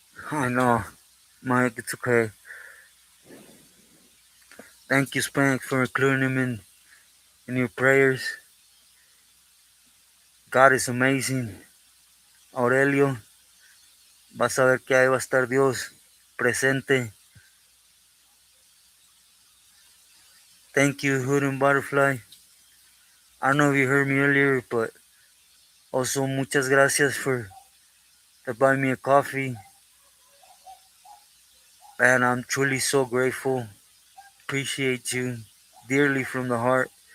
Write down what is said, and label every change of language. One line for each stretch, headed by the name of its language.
English: I know, Mike. It's okay. Thank you, Spank, for including him in your prayers. God is amazing.
Spanish: Aurelio, vas a ver que ahí va a estar Dios presente.
English: Thank you, Hood and Butterfly. I don't know if you heard me earlier, but also muchas gracias for buying me a coffee. And I'm truly so grateful. Appreciate you dearly from the heart.